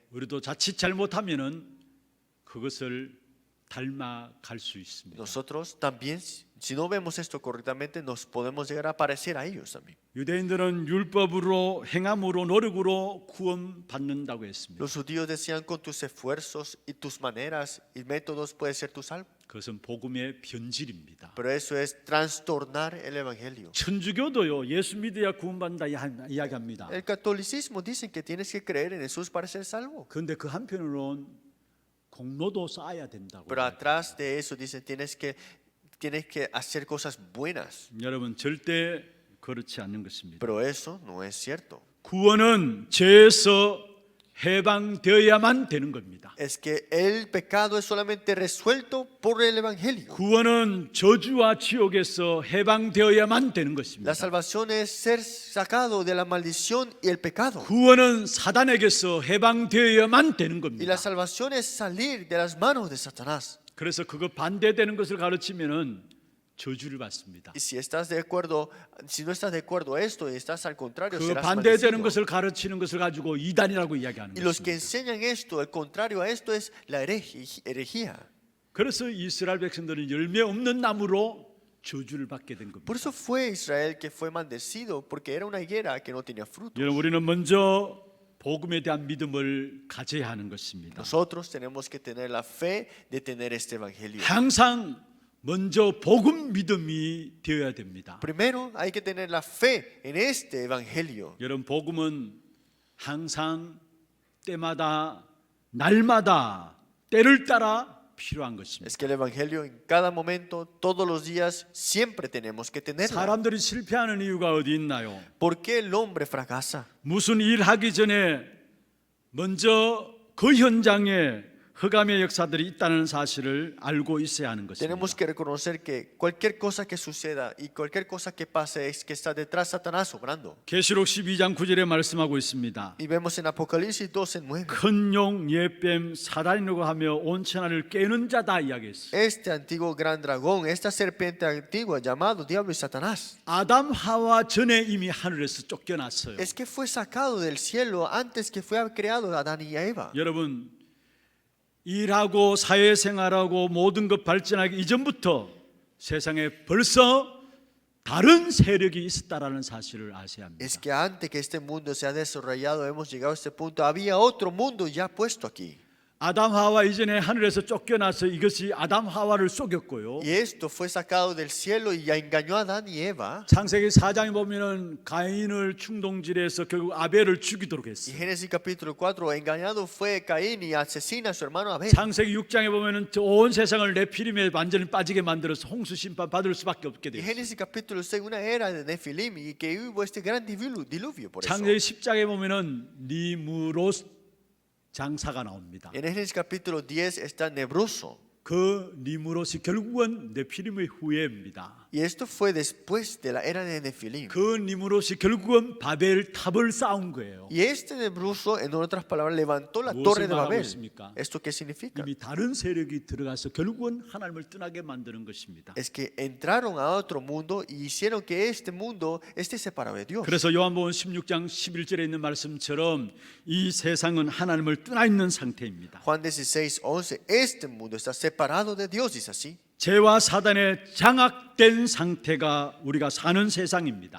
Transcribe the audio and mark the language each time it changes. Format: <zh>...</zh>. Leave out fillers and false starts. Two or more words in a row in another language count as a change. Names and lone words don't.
<ko>우리도 자칫 잘못하면은 그것을 닮아갈 수 있습니다.</ko> <es>Nosotros también, si no vemos esto correctamente, nos podemos llegar a parecer a ellos también.</es> <ko>유대인들은 율법으로 행함으로 노력으로 구원받는다고 했습니다.</ko> <es>Los judíos decían con tus esfuerzos y tus maneras y métodos puedes ser tu salvo.</es> <ko>그것은 복음의 변질입니다.</ko> <es>Pero eso es trastornar el evangelio.</es> <ko>천주교도요 예수 믿어야 구원받는다 이야기합니다.</ko> <es>El catolicismo dicen que tienes que creer en Jesús para ser salvo.</es> <ko>그런데 그 한편으로는 공로도 쌓아야 된다고.</ko> <es>Pero atrás de eso dicen tienes que hacer cosas buenas.</es> <ko>여러분 절대 그렇지 않는 것입니다.</ko> <es>Pero eso no es cierto.</es> <ko>구원은 죄에서 해방되어야만 되는 겁니다.</ko> <es>Es que el pecado es solamente resuelto por el evangelio.</es> <ko>구원은 저주와 지옥에서 해방되어야만 되는 것입니다.</ko> <es>La salvación es ser sacado de la maldición y el pecado.</es> <ko>구원은 사단에게서 해방되어야만 되는</ko> <es>Y</es> <ko>겁니다.</ko> <es>la salvación es salir de las manos de Satanás.</es> <ko>그래서 그거 반대되는 것을 가르치면은 저주를 받습니다.</ko> <es>Y si estás de acuerdo, si no estás de acuerdo a esto y estás al contrario,</es> <ko>그</ko> <es>serás</es> <ko>반대되는</ko> <es>maldecido.</es> <ko>것을 가르치는 것을 가지고 이단이라고 이야기하는</ko> <es>Y los que</es> <ko>것입니다.</ko> <es>enseñan esto, el contrario a esto es la herejía.</es> <ko>그래서 이스라엘 백성들은 열매 없는 나무로 저주를 받게 된 겁니다.</ko> <es>Por eso fue Israel que fue maldecido, porque era una higuera que no tenía frutos.</es> <ko>여러분 우리는 먼저 복음에 대한 믿음을 가져야 하는 것입니다.</ko> <es>Nosotros tenemos que tener la fe de tener este evangelio.</es> <ko>항상 먼저 복음 믿음이 되어야 됩니다.</ko> <es>Primero hay que tener la fe en este evangelio.</es> <ko>여러분 복음은 항상 때마다 날마다 때를 따라 필요한 것입니다.</ko> <es>Es que el evangelio en cada momento, todos los días, siempre tenemos que tenerlo.</es> <ko>사람들이 실패하는 이유가 어디 있나요?</ko> <es>¿Por qué el hombre fracasa?</es> <ko>무슨 일 하기 전에 먼저 그 현장에 흑암의 역사들이 있다는 사실을 알고 있어야 하는 것입니다.</ko> <es>Tenemos que reconocer que cualquier cosa que suceda y cualquier cosa que pase es que está detrás Satanás obrando.</es> <ko>계시록 12장 9절에 말씀하고 있습니다.</ko> <es>Y vemos en Apocalipsis 12:9.</es> <ko>큰 용 옛뱀 사단이라고 하며 온 천하를 깨는 자다 이야기했어요.</ko> <es>Este antiguo gran dragón, esta serpiente antigua llamado Diablo y Satanás,</es> <ko>아담 하와 전에 이미 하늘에서 쫓겨났어요.</ko> <es>es que fue sacado del cielo antes que fue creado Adán y Eva.</es> <ko>여러분, 일하고 사회생활하고 모든 것 발전하기 이전부터 세상에 벌써 다른 세력이 있었다라는 사실을 아셔야 합니다.</ko> <es>Es que antes que este mundo se ha desarrollado, hemos llegado a este punto, había otro mundo ya puesto aquí.</es> <ko>아담 하와 이전에 하늘에서 쫓겨나서 이것이 아담 하와를 속였고요.</ko> <es>Y esto fue sacado del cielo y ya engañó a Adán y Eva.</es> <ko>창세기 4장에 보면은 가인을 충동질해서 결국 아벨을 죽이도록</ko> <es>Y</es> <ko>했어요.</ko> <es>Génesis capítulo 4, engañado fue Caín y asesina a su hermano Abel.</es> <ko>창세기 6장에 보면은 온 세상을 네피림에 완전히 빠지게 만들어서 홍수 심판 받을 수밖에 없게</ko> <es>Y</es> <ko>됐어요.</ko> <es>Génesis capítulo 6, una era de Nefilim y que hubo este gran diluvio por eso.</es> <ko>창세기 10장에 보면은 니무롯 장사가 나옵니다.</ko> <es>En Génesis capítulo 10 está Nebroso.</es> <ko>그 니무롯이 결국은 네피림의 후예입니다.</ko> <es>Y esto fue después de la era de Nefilim.</es> <ko>그 니무롯이 결국은 바벨 탑을 쌓은 거예요.</ko> <es>Y este Nebroso, en otras palabras, levantó la</es> <ko>무엇을</ko> <es>torre de</es> <ko>말하고</ko> <es>Babel.</es> <ko>있습니까?</ko> <es>¿Esto qué significa?</es> <ko>이미 다른 세력이 들어가서 결국은 하나님을 떠나게 만드는 것입니다.</ko> <es>Es que entraron a otro mundo y hicieron que este mundo esté separado de Dios.</es> <ko>그래서 요한복음 16장 11절에 있는 말씀처럼 이 세상은 하나님을 떠나 있는 상태입니다.</ko> <es>Juan 16:11, este mundo está separado de Dios, dice así.</es> <ko>죄와 사단에 장악된 상태가 우리가 사는 세상입니다.</ko>